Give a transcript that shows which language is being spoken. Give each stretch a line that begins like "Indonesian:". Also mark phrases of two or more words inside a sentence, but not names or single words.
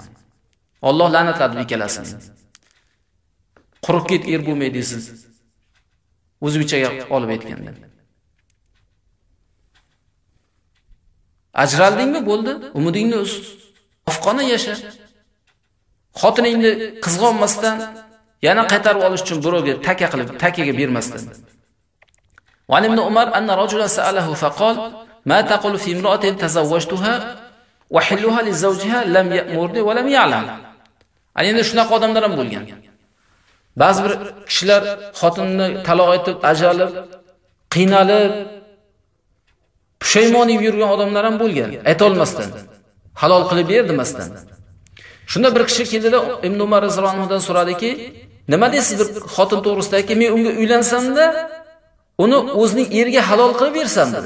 Uzbek: Alloh la'natladi ikkalasini. Quruq ket er bo'lmaydi siz. O'zbichaga olib aytganda. Ajraldingmi bo'ldi, umidingni uz. Ofqona yasha. Xotiningni qizg'onmasdan, yana qaytarib olish uchun birovga takaga bermasdan.
Arabic: وعن ابن عمر أن رجلا سأله فقال ما تقول في امرأة تزوجتها وأحلها لزوجها لم يأمرني ولم يعلم.
Uzbek: Endi shunaqa odamlar ham bo'lgan. Ba'zi bir kishilar xotinini taloq etib, ajalib, qiynalib, pushaymon yurgan odamlar ham bo'lgan, ayta olmasdan, halol qilib ber demasdan. Shunda bir kishi keldi-da, Ibn Umar roziyallohu anhudan so'radiki, nima deysiz bir xotin to'g'risidagi, men unga uylansam-da, uni o'zining eriga halol qilib bersam dedi.